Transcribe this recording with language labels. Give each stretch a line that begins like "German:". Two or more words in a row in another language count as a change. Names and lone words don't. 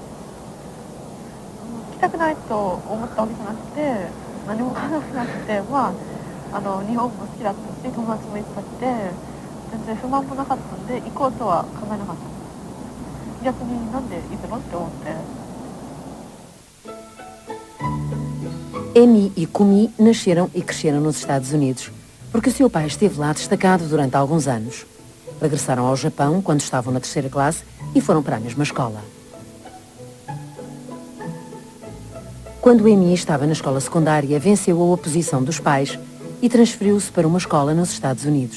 Japanese: 行きたくないと思ったわけじゃなくて、何も考えなくて、日本も好きだったし、友達も行ってたって、全然不満もなかったんで、行こうとは考えなかった。逆になんで行くのって思って。
Portuguese: Amy e Kumi nasceram e cresceram nos Estados Unidos, porque o seu pai esteve lá destacado durante alguns anos. Regressaram ao Japão quando estavam na 3ª classe e foram para a mesma escola. Quando Amy estava na escola secundária, venceu a oposição dos pais e transferiu-se para uma escola nos Estados Unidos.